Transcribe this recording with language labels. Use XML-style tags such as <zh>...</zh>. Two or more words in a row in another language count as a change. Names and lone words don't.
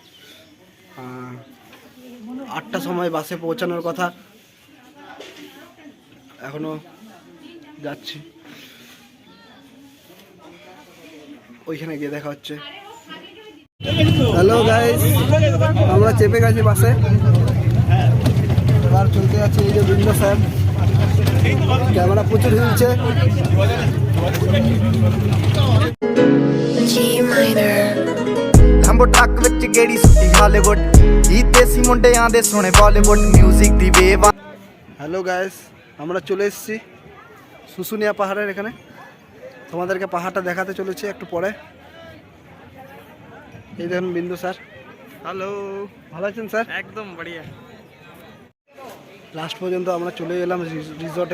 <bn>8টার সময় বাসে পৌঁছানোর কথা, এখনো যাচ্ছি। ওইখানে গিয়ে দেখা হচ্ছে।</bn> <en>hello guys,</en> <bn>আমরা চেপে গেছি বাসে, এবার চলতে যাচ্ছি। এই যে বৃন্দ স্যার, ক্যামেরা প্রচুর হিলছে।</bn> <pa>ਹੰਬੋ ਟਰੱਕ ਵਿੱਚ ਗੇੜੀ ਸੁੱਟੀ ਹਾਲੀਵੁੱਡ ਗੀਤ ਦੇਸੀ ਮੁੰਡਿਆਂ ਦੇ ਸੋਹਣੇ ਬਾਲੀਵੁੱਡ ਮਿਊਜ਼ਿਕ ਦੀ ਵੇਵ।</pa> <en>hello guys,</en> <bn>আমরা চলে এসেছি শুশুনিয়া পাহাড়ের এখানে। তোমাদেরকে পাহাড়টা দেখাতে চলেছি একটু পরে। এই দেখুন বিন্দু স্যার। হ্যালো, ভালো আছেন স্যার? একদম বড়িয়া। লাস্ট পর্যন্ত আমরা চলে এলাম রিসর্টে।</bn>